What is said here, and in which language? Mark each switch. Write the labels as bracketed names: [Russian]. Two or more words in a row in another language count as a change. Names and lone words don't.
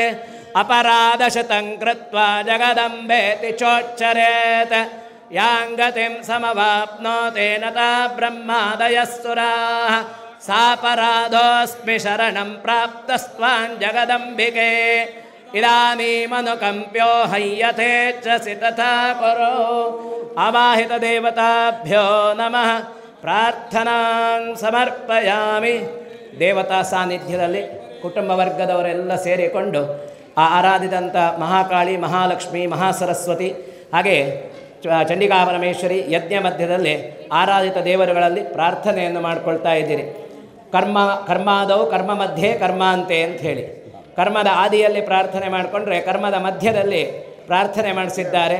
[Sanskrit] अपराधशतं कृत्वा जगदम्बेति चोच्चरेत् यां गतिं समवाप्नोति नता ब्रह्मादयः सुराः सापराधोऽस्मि शरणं प्राप्तस्त्वां जगदम्बिके इदानीमनुकम्प्यो हय्यते च तथा कुरु अवाहितदेवताभ्यो नमः ಪ್ರಾರ್ಥನಾಂ ಸಮರ್ಪಯಾಮಿ. [Kannada] ದೇವತಾ ಸಾನ್ನಿಧ್ಯದಲ್ಲಿ ಕುಟುಂಬ ವರ್ಗದವರೆಲ್ಲ ಸೇರಿಕೊಂಡು ಆ ಆರಾಧಿದಂಥ ಮಹಾಕಾಳಿ, ಮಹಾಲಕ್ಷ್ಮಿ, ಮಹಾಸರಸ್ವತಿ ಹಾಗೆ ಚಂಡಿಕಾ ಪರಮೇಶ್ವರಿ ಯಜ್ಞ ಮಧ್ಯದಲ್ಲಿ ಆರಾಧಿತ ದೇವರುಗಳಲ್ಲಿ ಪ್ರಾರ್ಥನೆಯನ್ನು ಮಾಡಿಕೊಳ್ತಾ ಇದ್ದೀರಿ. ಕರ್ಮಾದವು ಕರ್ಮ ಮಧ್ಯೆ ಕರ್ಮಾಂತೆ ಅಂಥೇಳಿ ಕರ್ಮದ ಆದಿಯಲ್ಲಿ ಪ್ರಾರ್ಥನೆ ಮಾಡಿಕೊಂಡ್ರೆ ಕರ್ಮದ ಮಧ್ಯದಲ್ಲಿ ಪ್ರಾರ್ಥನೆ ಮಾಡಿಸಿದ್ದಾರೆ.